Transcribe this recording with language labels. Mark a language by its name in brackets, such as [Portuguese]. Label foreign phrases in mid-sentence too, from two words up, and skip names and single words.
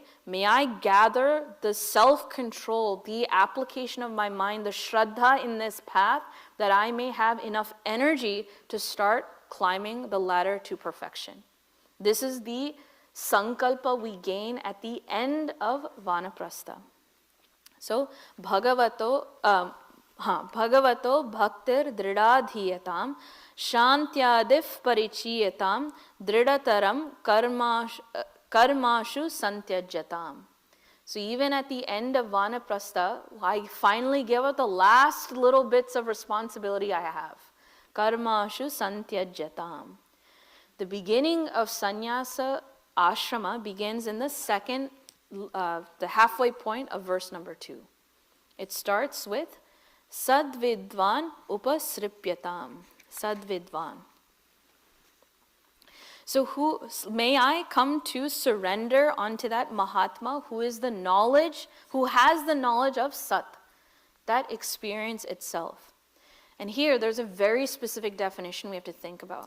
[English] May I gather the self-control, the application of my mind, the shraddha in this path, that I may have enough energy to start climbing the ladder to perfection. This is the sankalpa we gain at the end of vanaprastha. So, [Sanskrit] bhagavato bhaktir dridadhiyatam shantyadif parichiyatam dridataram karmashu santyajyatam. [English] So even at the end of vanaprastha, I finally give up the last little bits of responsibility I have. [Sanskrit] Karmashu santyajyatam. [English] The beginning of [Sanskrit] sannyasa ashrama [English] begins in the second, the halfway point of verse number 2. It starts with [Sanskrit] Sadvidvan upasripyatam. [English] Sadvidvan. So may I come to surrender onto that Mahatma who is the knowledge, who has the knowledge of Sat, that experience itself. And here there's a very specific definition we have to think about.